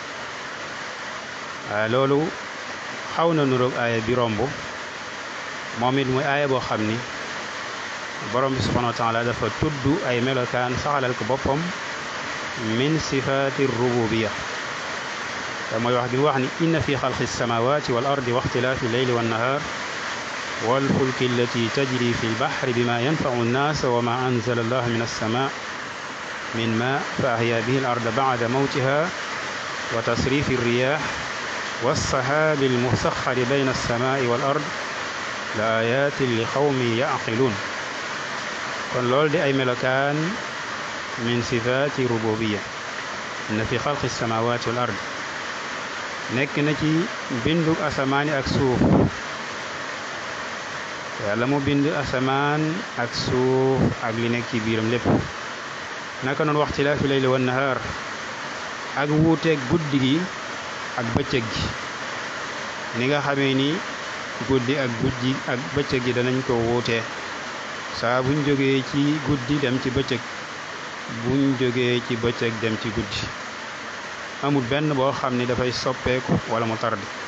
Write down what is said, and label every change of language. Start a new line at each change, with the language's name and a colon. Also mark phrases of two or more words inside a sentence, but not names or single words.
Wolof: loolu xaw na nuroog aaya bi romb moom it muy aaya boo xam ni borom bi
Arabic: سبحانه وتعالى
Wolof: dafa tudd ay melokaan saxalal ko boppam
Arabic: من صفات الربوبية
Wolof: te mooy wax gi mu wax ni
Arabic: إن في خلق السماوات والأرض واختلاف الليل والنهار والفلك التي تجري في البحر بما ينفع الناس وما أنزل الله من السماء من ماء فأحيا به الأرض بعد موتها وتصريف الرياح والسحاب المسخر بين السماء والأرض لآيات لقوم يعقلون
Wolof: kon loolu di ay melokaan
Arabic: من صفات الربوبية إن في خلق السماوات والأرض
Wolof: nekk na ci bindug asamaani ak suuf yàlla mu bind asamaan ak suuf ak li nekk ci biiram lépp naka noonu
Arabic: واختلاف الليل والنهار
Wolof: ak wuuteeg guddi gi ak bëccëg gi ni nga xamee ni guddi ak bëccëg gi danañ ko wuutee saa buñ jógee ci guddi dem ci bëccëg buñ jógee ci bëccëg dem ci guddi amul benn boo xam ni dafay soppeeku wala mu tardi